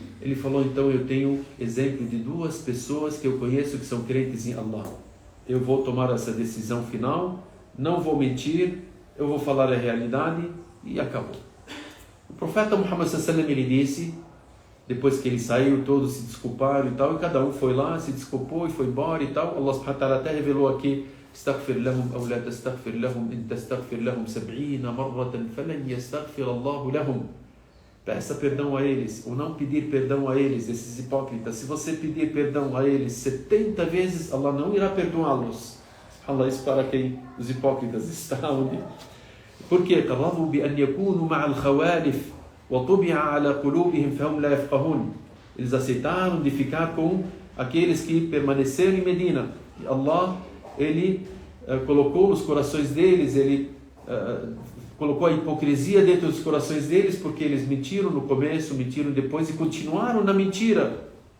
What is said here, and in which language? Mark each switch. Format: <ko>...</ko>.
<pt>Ele falou, então eu tenho exemplo de 2 pessoas que eu conheço que são crentes em Allah. Eu vou tomar essa decisão final, não vou mentir, eu vou falar a realidade e acabou. O profeta Muhammad sallallahu alaihi wasallam, ele disse, depois que ele saiu, todos se desculparam e tal, e cada um foi lá, se desculpou e foi embora e tal.</pt> <ar>Allah subhanahu wa ta'ala</ar> <pt>até revelou aqui,</pt> <ar>استغفر لهم أو لا تستغفر لهم إن تستغفر لهم 70 مرة فلن يستغفر الله لهم.</ar> <pt>Peça perdão a eles, ou não pedir perdão a eles, esses hipócritas. Se você pedir perdão a eles 70 vezes, Allah não irá perdoá-los. Allah, isso para quem os hipócritas estão. Por quê?</pt> <ar>قرروا بأن يكونوا مع الخوالف وطبع على قلوبهم فهم لا يفقهون.</ar> <pt>Eles aceitaram de ficar com aqueles que permaneceram em Medina. E Allah, ele colocou nos corações deles, ele colocou a hipocrisia dentro dos corações deles, porque eles mentiram no começo, mentiram depois e continuaram na mentira.</pt>